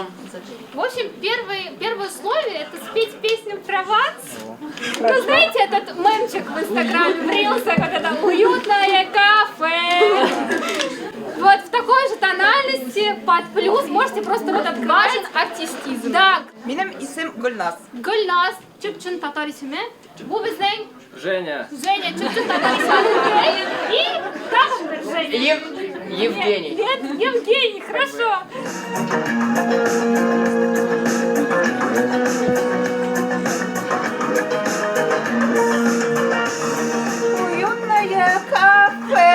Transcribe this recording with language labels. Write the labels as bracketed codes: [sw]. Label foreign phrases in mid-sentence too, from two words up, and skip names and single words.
[ru] В общем, первое условие — это спеть песню «Прованс». Ну, знаете, этот мемчик в Инстаграме брился, как это «Уютное кафе». Вот в такой же тональности, под плюс, можете просто вот открывать артистизм. Да. [tr] Benim isim Gulnaz. Gulnaz, Türkçün Tatar ismi. Bu bizden Женя. Женя, Türkçün Tatar ismi. [ru] И также Женя. Евгений. Нет, Евгений, хорошо. Уютное кафе.